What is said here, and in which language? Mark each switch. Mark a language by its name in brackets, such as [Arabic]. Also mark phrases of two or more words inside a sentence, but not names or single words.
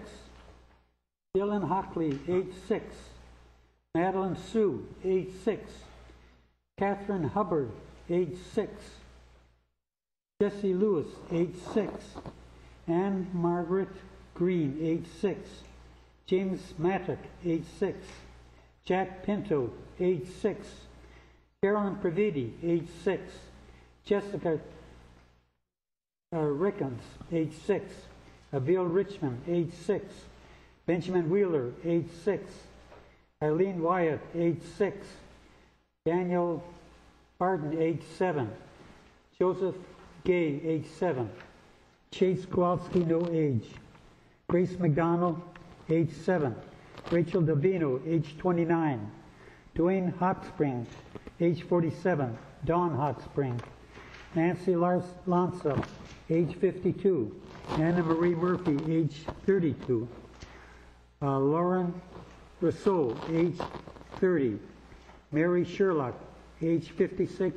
[English] Dylan Hockley, age 6. Madeline Sue, age 6. Catherine Hubbard, age 6. Jesse Lewis, age 6. Anne Margaret Green, age 6. James Mattock, age 6. Jack Pinto, age 6. Carolyn Previti, age 6. Jessica Rickens, age 6. Abil Richmond, age 6. Benjamin Wheeler, age 6. Eileen Wyatt, age 6. Daniel Barden, age 7. Joseph Gay, age 7. Chase Kowalski, no age. Grace McDonald, age 7. Rachel Davino, age 29. Dwayne Hotspring, age 47, Dawn Hot Spring. Nancy Lanza, age 52. Anna Marie Murphy, age 32. Lauren Rousseau, age 30. Mary Sherlock, age 56.